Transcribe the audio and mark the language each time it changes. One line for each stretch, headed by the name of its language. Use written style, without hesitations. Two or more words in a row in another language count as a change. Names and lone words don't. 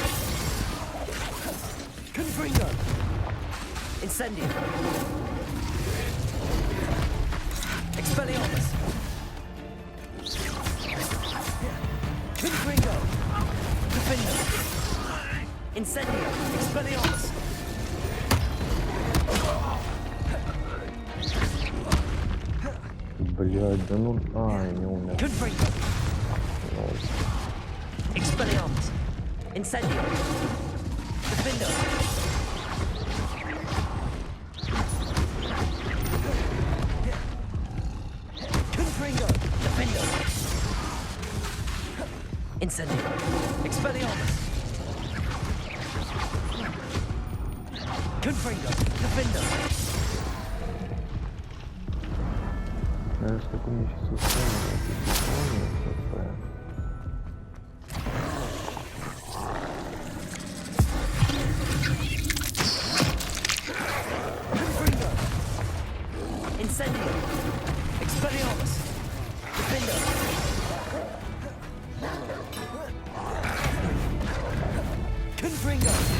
Latin: Confringo. Incendio. Expelliarmus. Confringo. Defendo. Incendio. Expelliarmus.
Russian: Блядь, да ну... А, я не умер.
Latin: Confringo.
Russian: Лол.
Latin: Expelliarmus. Incendio. Defendo. Confringo. Defendo. Incendio. Expelliarmus. Confringo. Defendo.
Russian: Знаешь, как у меня сейчас устроено,
Latin: Confringo. Incendio. Expelliarmus. Defendo. Confringo.